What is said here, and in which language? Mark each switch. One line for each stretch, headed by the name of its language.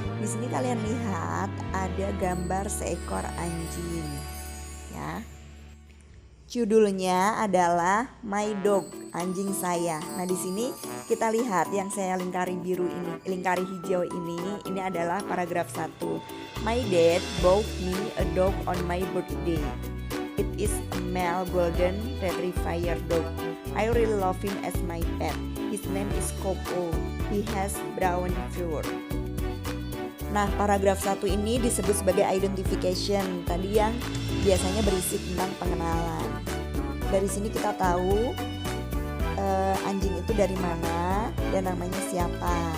Indonesian: Di sini kalian lihat ada gambar seekor anjing. Ya. Judulnya adalah My Dog, anjing saya. Nah, di sini kita lihat yang saya lingkari biru ini, lingkari hijau ini adalah paragraf 1.
English: My dad bought me a dog on my birthday. It is a male golden retriever dog. I really love him as my pet. His name is Coco. He has brown fur.
Indonesian: Nah, paragraf 1 ini disebut sebagai identification. Tadi yang biasanya berisi tentang pengenalan. Dari sini kita tahu anjing itu dari mana dan namanya siapa.